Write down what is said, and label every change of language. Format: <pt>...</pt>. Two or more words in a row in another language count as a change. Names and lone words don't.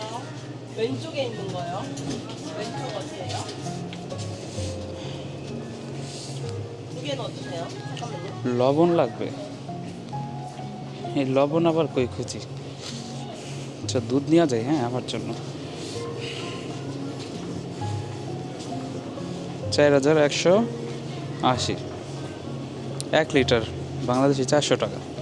<ko>왼쪽에 있는 거요? 왼쪽 어디세요? 두 개는 어떠세요? 잠깐만요.</ko> <bn>লবণ লাগবে, এই লবণ আবার কই খুঁজি? আচ্ছা দুধ নেওয়া যায়, হ্যাঁ, আমার জন্য। 4,180, 1 লিটার, বাংলাদেশি 400 টাকা।</bn>